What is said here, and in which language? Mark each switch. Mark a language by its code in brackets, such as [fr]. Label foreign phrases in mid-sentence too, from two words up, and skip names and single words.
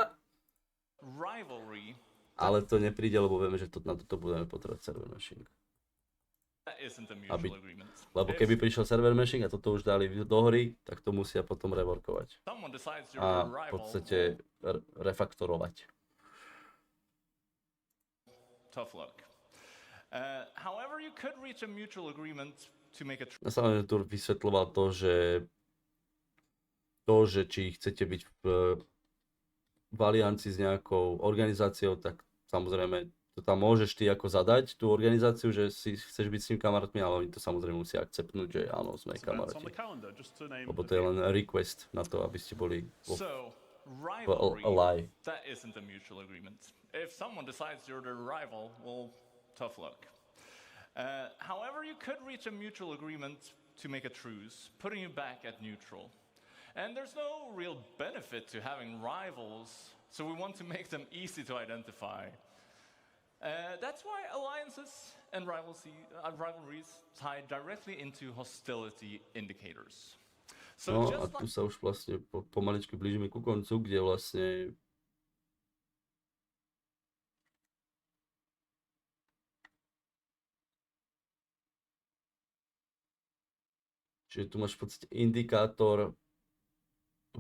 [sk] Ale to nepríde, lebo vieme, že na toto budeme potrebovať [en] server meshing. [sk] Lebo keby prišiel [en] server meshing [sk] a toto už dali do hry, tak to musia potom reworkovať. A v podstate refaktorovať. [en] Tough luck. However, you could reach a mutual agreement to make a [sk] Ja samozrejme tu vysvetľoval to, že či chcete byť v aliancii s nejakou organizáciou, tak samozrejme to tam môžeš ty ako zadať tú organizáciu, že si chceš byť s ním kamarátmi, ale oni to samozrejme musia akceptnúť, že áno, sme kamaráti. Lebo to je len request na to, aby ste boli ally. [en] That isn't a mutual agreement. If someone decides you're their rival, well, tough luck. However, you could reach a mutual agreement to make a truce, putting you back at neutral. And there's no real benefit to having rivals, so we want to make them easy to identify. That's why alliances and rivalries tie directly into hostility indicators. [sk] No a tu sa už vlastne pomaličky blížime ku koncu, kde vlastne čiže tu máš v podstate indikátor v